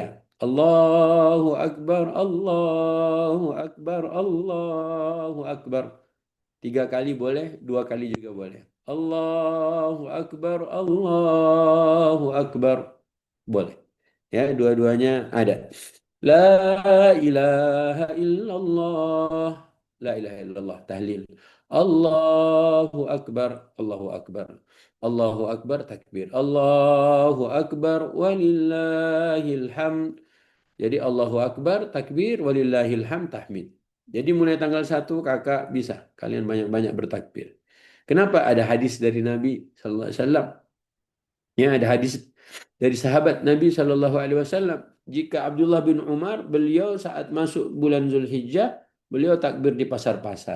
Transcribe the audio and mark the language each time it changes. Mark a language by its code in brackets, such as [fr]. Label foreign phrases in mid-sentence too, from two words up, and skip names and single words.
[ar] الله أكبر الله أكبر الله أكبر. [id] 3 kali boleh, 2 kali juga boleh. [ar] الله أكبر الله أكبر. [id] Boleh. Ya, dua-duanya ada. [ar] لا إله إلا الله. لا إله إلا الله. تهليل الله أكبر الله أكبر. الله أكبر تكبير الله أكبر. ولله الحمد. Jadi الله أكبر. Takbir. ولله الحمد تحميد. [id] Jadi mulai tanggal 1 kakak bisa. Kalian banyak-banyak bertakbir. Kenapa? Ada hadis dari Nabi [ar] صلى الله عليه وسلم. [id] Ya, ada hadis dari sahabat Nabi [ar] صلى الله عليه وسلم. [id] Jika Abdullah bin Umar, beliau saat masuk bulan Zulhijjah, beliau takbir di pasar-pasar.